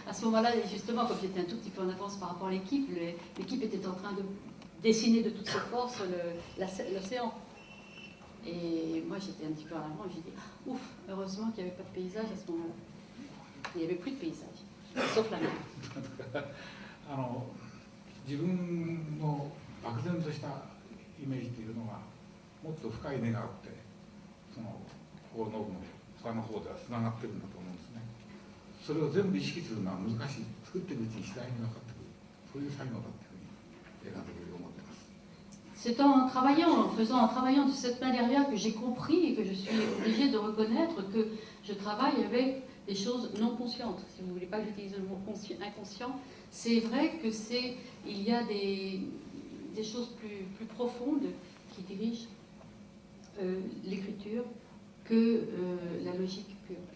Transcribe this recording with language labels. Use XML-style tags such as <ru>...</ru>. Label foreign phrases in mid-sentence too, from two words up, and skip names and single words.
<fr>à ce moment-là, justement, comme j'étais un tout petit peu en avance par rapport à l'équipe, l'équipe était en train de dessiner de toutes ses forces l'océan. Et moi, j'étais un petit peu en avant et j'ai dit, ouf, heureusement qu'il n'y avait pas de paysage à ce moment-là. Il n'y avait plus de paysage, sauf la mer.</fr> <ja>自分の漠然としたイメージというのはもっと深い根があってそのこの下の方ではつながってるんだと思うんですね。それを全部意識するのは難しい。作っていくうちに次第に分かってくる。そういう作業だというふうに映画的に思っています。</ja> <fr>C'est en travaillant de cette manière-là que j'ai compris et que je suis obligée de reconnaître que je travaille avec des choses non conscientes. Si vous ne voulez pas que j'utilise le mot inconscient, c'est vrai que il y a des choses plus profondes qui dirigent l'écriture que la logique pure.</fr>